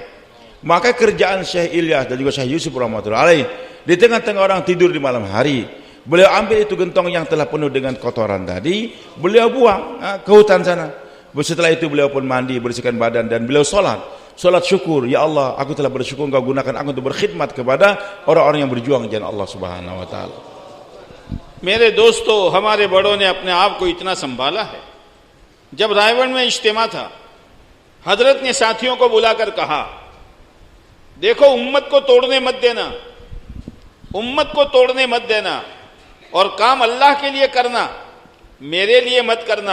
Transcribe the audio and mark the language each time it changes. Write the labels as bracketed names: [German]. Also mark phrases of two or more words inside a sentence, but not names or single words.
[Indonesian] Maka kerjaan Syekh Ilyas dan juga Syekh Yusuf [Arabic] رحمة الله عليه, [Indonesian] di tengah-tengah orang tidur di malam hari, beliau ambil itu gentong yang telah penuh dengan kotoran tadi, beliau buang ke hutan sana. Setelah itu beliau pun mandi, bersihkan badan, dan beliau sholat syukur, [Arabic] يا الله, [Indonesian] aku telah bersyukur Engkau gunakan aku untuk berkhidmat kepada orang-orang yang berjuang di jalan Allah [Arabic] سبحانه وتعالى. [Hindi] मेरे दोस्तों, हमारे बड़ों ने अपने आप को इतना संभाला है। जब रायगढ़ में इज्तिमा था हजरत ने साथियों को बुलाकर कहा, देखो उम्मत को तोड़ने मत देना, उम्मत को तोड़ने मत देना, और काम अल्लाह के लिए करना, मेरे लिए मत करना।